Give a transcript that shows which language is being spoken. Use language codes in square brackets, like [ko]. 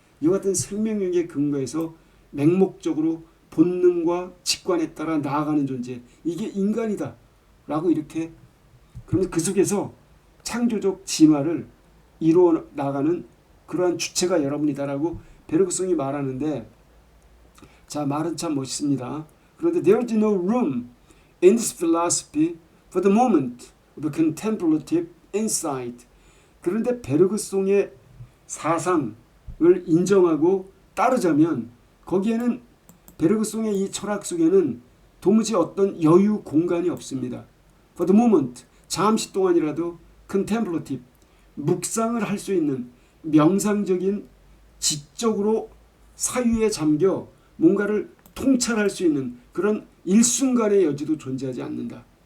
[ko] 이와 같은 생명력의 근거에서 맹목적으로 본능과 직관에 따라 나아가는 존재, 이게 인간이다 라고 이렇게, 그러면 그 속에서 창조적 진화를 이루어 나가는 그러한 주체가 여러분이다라고 베르그송이 말하는데, 자, 말은 참 멋있습니다. 그런데 [en] there is no room in this philosophy for the moment of contemplative insight. [ko] 그런데 베르그송의 사상을 인정하고 따르자면 거기에는, 베르그송의 이 철학 속에는 도무지 어떤 여유 공간이 없습니다. [en] For the moment, [ko] 잠시 동안이라도 contemplative, 묵상을 할 수 있는 명상적인, 지적으로 사유에 잠겨 뭔가를 통찰할 수 있는 그런 일순간의 여지도 존재하지 않는다.